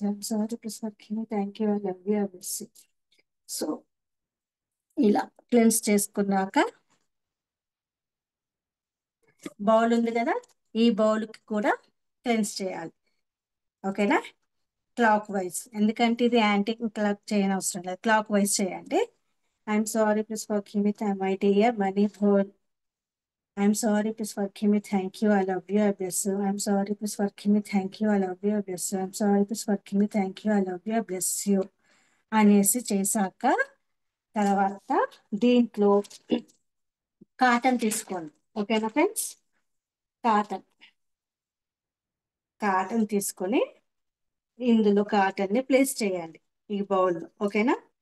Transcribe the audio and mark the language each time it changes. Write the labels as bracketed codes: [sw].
[en] I'm sorry, please forgive me, thank you, I love you, I bless. [te] So ఇలా cleanse చేసుకున్నాక bowl ఉంది కదా, ఈ బౌల్కి కూడా క్లెన్స్ చేయాలి. ఓకేనా? క్లాక్ వైజ్, ఎందుకంటే ఇది యాంటీ క్లాక్ చేయని అవసరం లేదు, క్లాక్ వైజ్ చేయండి. [en] I'm sorry, please forgive me, my dear money four. I'm sorry, please forgive me. Thank you. I love you. I bless you. I'm sorry, please forgive me. Thank you. I love you. I bless you. I'm sorry, please forgive me. Thank you. I love you. I bless you. [te] అనేసి చేశాక తర్వాత దీంట్లో cotton తీసుకోండి. ఓకేనా friends? Cotton cotton తీసుకొని ఇందులో cotton ని place చేయండి ఈ బౌల్లో. ఓకేనా?